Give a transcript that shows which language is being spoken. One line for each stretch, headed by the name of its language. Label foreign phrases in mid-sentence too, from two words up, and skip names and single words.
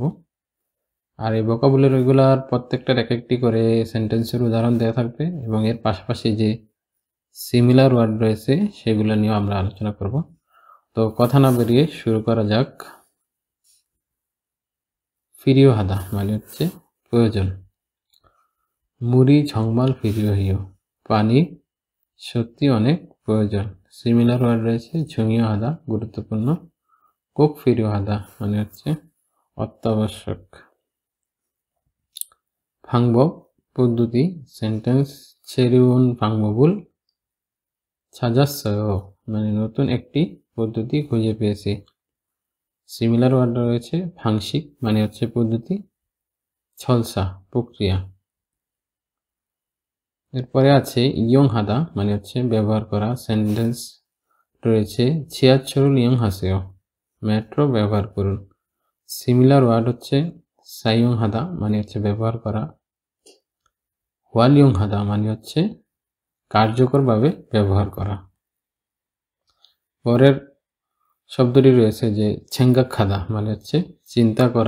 Bangla: আর এই ভোকাবুলারিগুলার প্রত্যেকটার এক-একটি করে সেন্টেন্সের উদাহরণ দেয়া থাকবে এবং এর পাশাপাশি যে সিমিলার ওয়ার্ড রয়েছে সেগুলো নিয়েও আমরা আলোচনা করব। তো কথা না বাড়িয়ে শুরু করা যাক। 필요하다 মানে হচ্ছে প্রয়োজন।
Korean: 물이 정말 필요해요।
Bangla: পানি সত্যি অনেক প্রয়োজন। সিমিলার ওয়ার্ড রয়েছে 중요하다 গুরুত্বপূর্ণ।
Korean: 꼭 필요하다
Bangla: মানে হচ্ছে অত্যাবশ্যক। 방법 পদ্ধতি সেন্টেন্স
Korean: 새로운 방법을 찾았어요
Bangla: মানে নতুন একটি পদ্ধতি খুঁজে পেয়েছি। সিমিলার ওয়ার্ড রয়েছে ভাংশিক মানে হচ্ছে পদ্ধতি, ছলসা প্রক্রিয়া। এরপরে আছে ইয়ংহাদা মানে হচ্ছে ব্যবহার করা। সেন্টেন্স রয়েছে
Korean: 지하철을 이용하세요
Bangla: মেট্রো ব্যবহার করুন। সিমিলার ওয়ার্ড হচ্ছে সাইয়ংহাদা মানে হচ্ছে ব্যবহার করা। ওয়ালিয়ংহাদা মানে হচ্ছে কার্যকরভাবে ব্যবহার করা। পরের শব্দটি রয়েছে যে ছেঙ্গাখাদা মানে হচ্ছে চিন্তা করা।